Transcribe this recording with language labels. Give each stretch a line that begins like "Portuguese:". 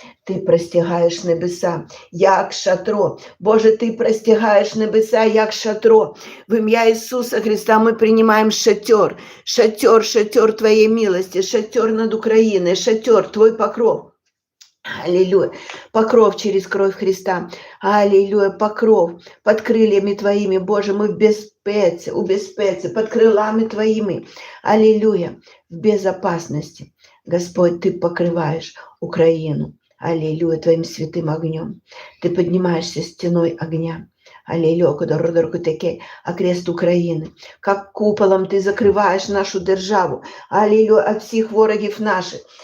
Ukrainian: Ти простягаєш небеса, як шатро. Боже, Ти простягаєш небеса, як шатро. В ім'я Ісуса Христа ми приймаємо шатер. Шатер, шатер Твоєї милості, шатер над Україною, шатер,
Russian: Твой покров. Аллилуйя. Покров через кровь Христа. Аллилуйя. Покров под крыльями Твоими. Боже, мы
Ukrainian: в безпеці, у безпеці,
Russian: под крылами Твоими. Аллилуйя. В безопасности. Господь, Ты покрываешь Украину. Аллилуйя. Твоим святым огнем. Ты поднимаешься стеной огня. Аллилуйя, окрест Украины. Как куполом Ты закрываешь нашу державу. Аллилуйя, от всех ворогов наших.